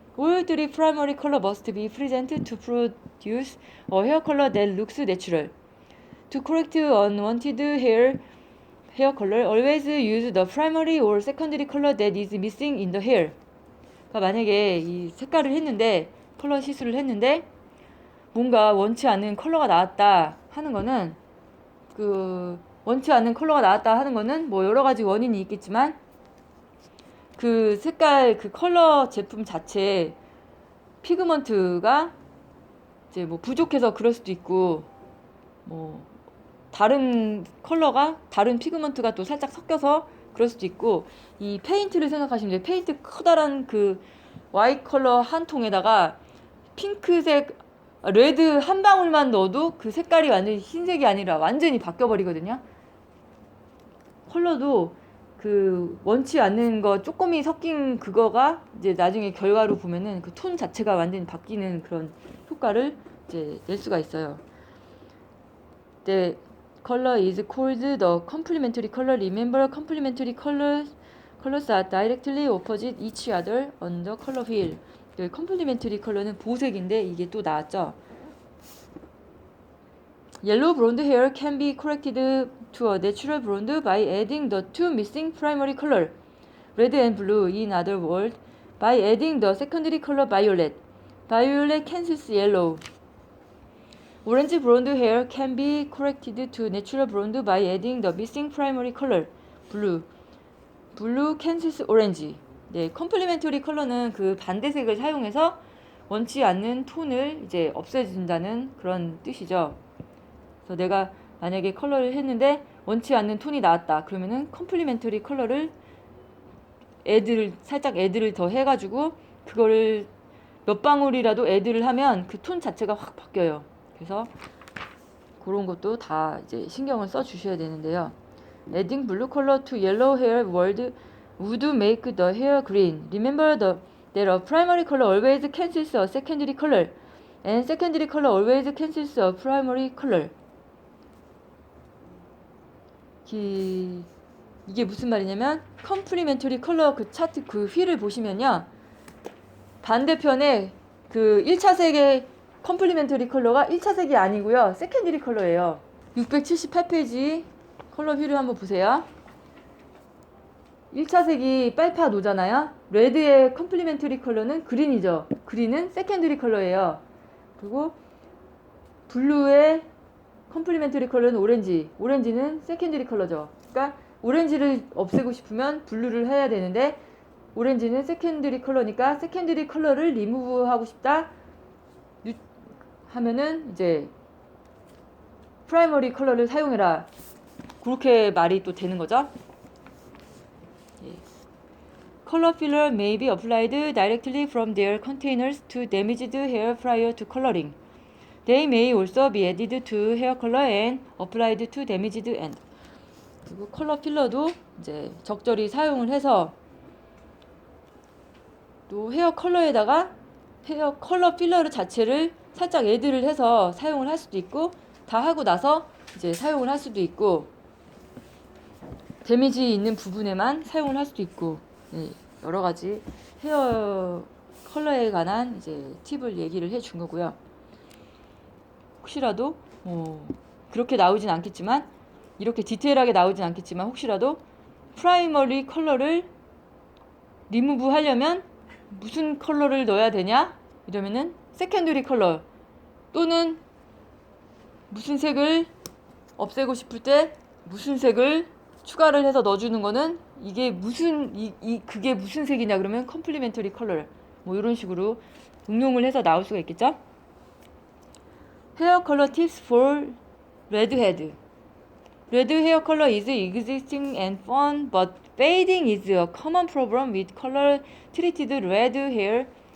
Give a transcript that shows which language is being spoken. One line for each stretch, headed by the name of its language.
English: All three primary color must be present to produce a hair color that looks natural. To correct unwanted hair color, always use the primary or secondary color that is missing in the hair.
Korean: 그러니까 만약에 이 색깔을 했는데 컬러 시술을 했는데 뭔가 원치 않는 컬러가 나왔다 하는 거는 원치 않는 컬러가 나왔다 하는 거는 뭐 여러 가지 원인이 있겠지만 그 색깔 그 컬러 제품 자체 피그먼트가 이제 뭐 부족해서 그럴 수도 있고 뭐 다른 컬러가 다른 피그먼트가 또 살짝 섞여서 그럴 수도 있고 이 페인트를 생각하시면 돼요. 페인트 커다란 그 화이트 컬러 한 통에다가 핑크색 레드 한 방울만 넣어도 그 색깔이 완전히 흰색이 아니라 완전히 바뀌어버리거든요. 컬러도 그 원치 않는 거 조금이 섞인 그거가 이제 나중에 결과로 보면은 그 톤 자체가 완전히 바뀌는 그런 효과를 이제 낼 수가 있어요.
English: The color is called the complementary color. Remember, complementary colors are directly opposite each other on the color wheel.
Korean: 컴플리멘터리 컬러는 보색인데 이게 또 나왔죠.
English: Yellow blonde hair can be corrected to a natural blonde by adding the two missing primary color, red and blue. In other words, by adding the secondary color violet. Violet cancels yellow. Orange blonde hair can be corrected to natural blonde by adding the missing primary color, blue. Blue cancels orange.
Korean: 네, 컴플리멘터리 컬러는 그 반대색을 사용해서 원치 않는 톤을 이제 없애준다는 그런 뜻이죠. 그래서 내가 만약에 컬러를 했는데 원치 않는 톤이 나왔다. 그러면은 컴플리멘터리 컬러를 살짝 애들을 더 해가지고 그거를 몇 방울이라도 애들을 하면 그 톤 자체가 확 바뀌어요. 그래서 그런 것도 다 이제 신경을 써 주셔야 되는데요.
English: Adding blue color to yellow hair would make the hair green. Remember that a primary color always cancels a secondary color, and secondary color always cancels a primary color.
Korean: 이게 무슨 말이냐면 컴플리멘터리 컬러 그 차트 그 휠을 보시면요. 반대편에 그 1차 색의 컴플리멘터리 컬러가 1차 색이 아니고요. 세컨더리 컬러예요. 678페이지 컬러 휠을 한번 보세요. 1차 색이 빨파노잖아요. 레드의 컴플리멘터리 컬러는 그린이죠. 그린은 세컨더리 컬러예요. 그리고 블루의 컴플리멘터리 컬러는 오렌지. 오렌지는 세컨더리 컬러죠. 그러니까 오렌지를 없애고 싶으면 블루를 해야 되는데 오렌지는 세컨더리 컬러니까 세컨더리 컬러를 리무브하고 싶다 하면은 이제 프라이머리 컬러를 사용해라. 그렇게 말이 또 되는 거죠.
English: Color filler may be applied directly from their containers to damaged hair prior to coloring. They may also be added to hair color and applied to damaged end.
Korean: 그리고 컬러 필러도 이제 적절히 사용을 해서 또 헤어 컬러에다가 헤어 컬러 필러 자체를 살짝 애드를 해서 사용을 할 수도 있고 다 하고 나서 이제 사용을 할 수도 있고 데미지 있는 부분에만 사용을 할 수도 있고 네, 여러 가지 헤어 컬러에 관한 이제 팁을 얘기를 해준 거고요. 혹시라도 그렇게 나오진 않겠지만 이렇게 디테일하게 나오진 않겠지만 혹시라도 프라이머리 컬러를 리무브 하려면 무슨 컬러를 넣어야 되냐? 이러면은 세컨더리 컬러 또는 무슨 색을 없애고 싶을 때 무슨 색을 추가를 해서 넣어주는 거는 이게 무슨 그게 무슨 색이냐 그러면 컴플리멘터리 컬러 뭐 이런 식으로 응용을 해서 나올 수가 있겠죠?
English: Hair color tips for redhead. Red hair color is existing and fun, but fading is a common problem with color treated red hair.